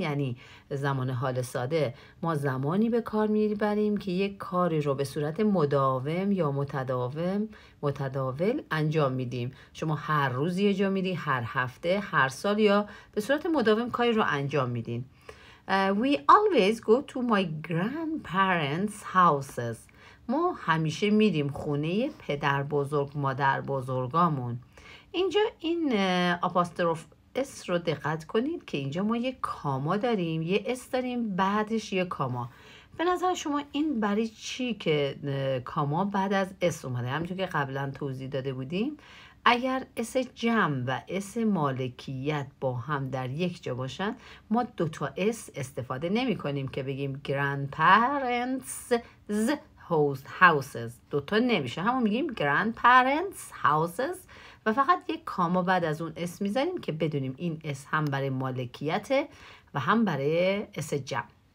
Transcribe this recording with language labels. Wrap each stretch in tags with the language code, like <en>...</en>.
<fa>یعنی زمان حال ساده ما زمانی به کار میبریم که یک کاری رو به صورت مداوم یا متداول انجام میدیم. شما هر روز یه جا میری، هر هفته، هر سال، یا به صورت مداوم کاری رو انجام میدین.</fa> <en>We always go to my grandparents' houses.</en> <fa>ما همیشه میریم خونه پدر بزرگ مادر بزرگامون. اینجا این آپاستروف اس رو دقت کنید که اینجا ما یک کاما داریم، یه اس داریم، بعدش یه کاما. به نظر شما این برای چی که کاما بعد از اس اومده؟ همونطور که قبلا توضیح داده بودیم، اگر اس جمع و اس مالکیت با هم در یک جا باشن ما دوتا اس استفاده نمی کنیم که بگیم grandparents houses، دوتا نمیشه، همون میگیم grandparents houses و فقط یک کاما بعد از اون اس میذاریم که بدونیم این اس هم برای مالکیت و هم برای اس جمع.</fa>